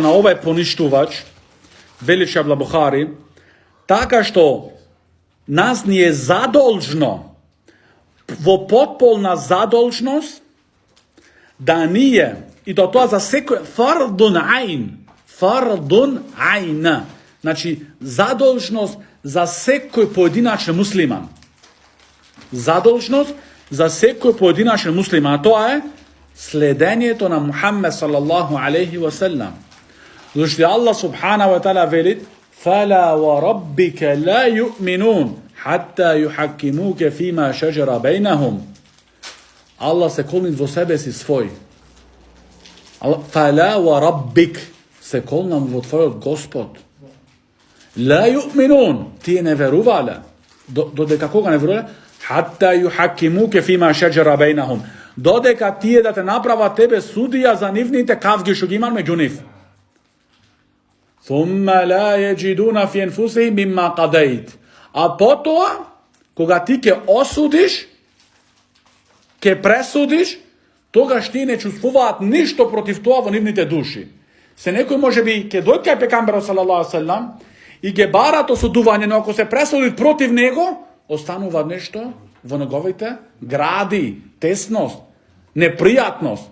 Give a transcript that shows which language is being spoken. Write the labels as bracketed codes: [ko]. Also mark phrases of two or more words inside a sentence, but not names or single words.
[mk] на овај поништувач, вели шех Абдулла Бухари, така што нас ни е задолжно, во потполна задолжност, да ние, и до тоа за секој [ar] فرض عين, [mk] значи задолжност за секој поединачен муслиман. Задолжност за секој поединачен муслиман, а тоа е следењето на Мухаммед [ar] صلى الله عليه وسلم. Зашто Аллах سبحانه وتعالى вели: "فلا وربك لا يؤمنون حتى يحكموك فيما شجر بينهم." [mk] Аллах се колни во себе си свој. [ar] فلا وربك, [mk] се колнам во твојот Господ. [ar] لا يؤمنون, [mk] тие не верувале. Додека кога не верувале? [ar] حتى يحكموك فيما شجر بينهم. [mk] Додека тие да те направат тебе судија за нивните кавги што ги имаат меѓу нив. [ar] ثم لا يجدون في أنفسهم مما قضيت. [mk] А потоа, кога ти ќе осудиш, ќе пресудиш, тогаш ти не чувствуваат ништо против тоа во нивните души. Се некој може би ќе дојде кај пекамберот [ar] صلى الله عليه وسلم [mk] и ќе барат осудување, но ако се пресудит против него, останува нешто во неговите гради, тесност, непријатност.